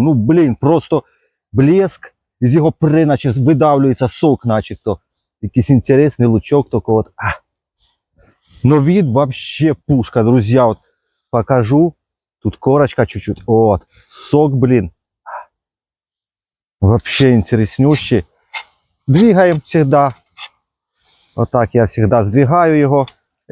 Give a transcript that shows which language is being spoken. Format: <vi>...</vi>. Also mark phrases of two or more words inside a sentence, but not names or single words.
<ru>Ну, блин, просто блеск. Из его</ru> <uk>наче видавлюється</uk> <ru>сок начебто. Якийсь интересный лучок только вот. Но вид вообще пушка, друзья. Вот покажу. Тут корочка чуть-чуть. Вот. Сок, блин. Вообще интереснющий. Двигаем всегда. Вот так я всегда сдвигаю его.</ru>